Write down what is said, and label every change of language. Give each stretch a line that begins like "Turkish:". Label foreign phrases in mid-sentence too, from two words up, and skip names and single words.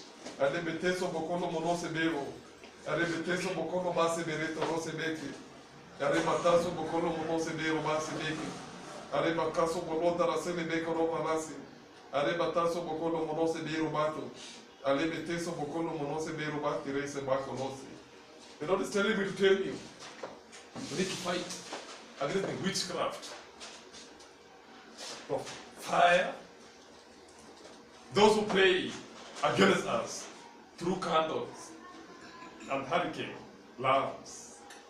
English: Ale beteso bokolo monose bero. Ale beteso bokolo base bereto rose beki. Ale mataso bokolo monose bero base beki. Ale makaso bolota rasele beko ropa nasi. Ale bataso bokolo monose bero bato. Ale beteso bokolo monose bero baki reise bako nosi. The Lord is telling me to tell you, we need to fight against the witchcraft of fire. Those who pray against us through candles and hurricane lamps.